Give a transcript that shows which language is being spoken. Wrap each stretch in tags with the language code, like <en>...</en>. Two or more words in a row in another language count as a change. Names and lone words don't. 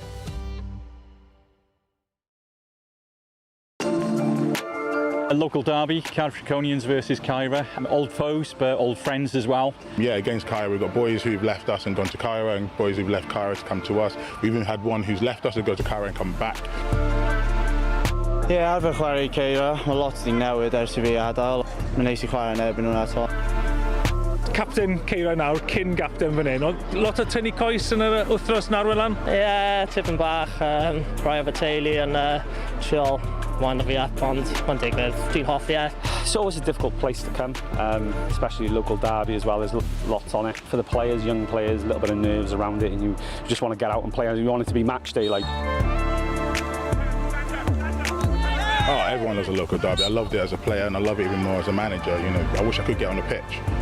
<en>A local derby, Cardiff versus Cairo. Old foes, but old friends as well. Yeah, against Cairo, we've got boys who've left us and gone to Cairo, and boys who've left Cairo to come to us. We've even had one who's left us to go to Cairo and come back. Yeah,</en> <cy>arfer chwarae i Cairo. Mae lot wedi newid ers I fi adael. Mae'n neis I chwarae yn erbyn hwnna eto. Captain Cairo nawr, cyn captain fan hyn. Lot o tynnu coes yn yr wythnos nawr Welan? Ie, tipyn bach, rhai o'r teulu yn triol wind fi up, ond mae'n digwydd, dwi'n hoffi e.</cy> <en>It's always a difficult place to come, especially local derby as well. There's lots on it. For the players, young players, a little bit of nerves around it, and you just want to get out and play. You want it to be match day, like. Oh, everyone loves a local derby. I loved it as a player, and I love it even more as a manager. You know, I wish I could get on the pitch.</en>